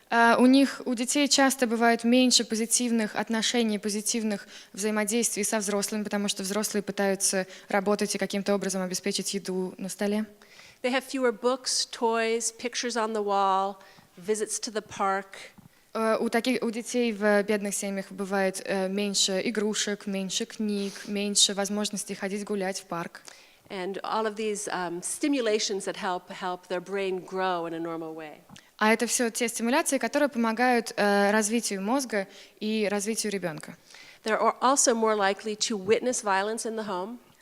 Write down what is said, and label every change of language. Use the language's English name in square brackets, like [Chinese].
[Russian] У детей часто бывает меньше позитивных отношений, позитивных взаимодействий со взрослыми, потому что взрослые пытаются работать и каким-то образом обеспечить еду на столе. [English] They have fewer books, toys, pictures on the wall, visits to the park. [Russian] У детей в бедных семьях бывает меньше игрушек, меньше книг, меньше возможностей ходить гулять в парк. [English] And all of these stimulations that help their brain grow in a normal way. [Russian] А это все те стимуляции, которые помогают развитию мозга и развитию ребенка. [English] They're also more likely to witness violence in the home.